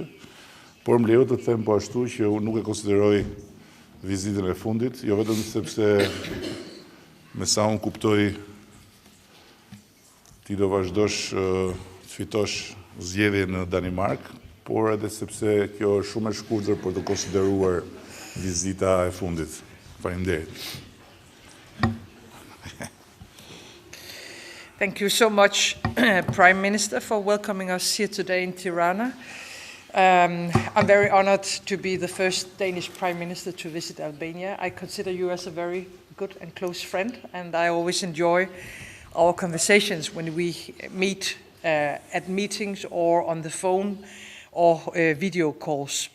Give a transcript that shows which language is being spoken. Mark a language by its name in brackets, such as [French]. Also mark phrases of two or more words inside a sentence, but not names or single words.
[Albanian] Por më lejo të them po ashtu që unë nuk e konsideroj vizitën e fundit, jo vetëm sepse me sa unë kuptoj ti do vazhdosh të fitosh zgjedhje në Danimarkë, por edhe sepse kjo është shumë e shkurtër për të konsideruar vizita e fundit. Faleminderit. [English] Thank you so much, Prime Minister, for welcoming us here today in Tirana. I'm very honored to be the first Danish Prime Minister to visit Albania. I consider you as a very good and close friend, and I always enjoy our conversations when we meet at meetings or on the phone or video calls.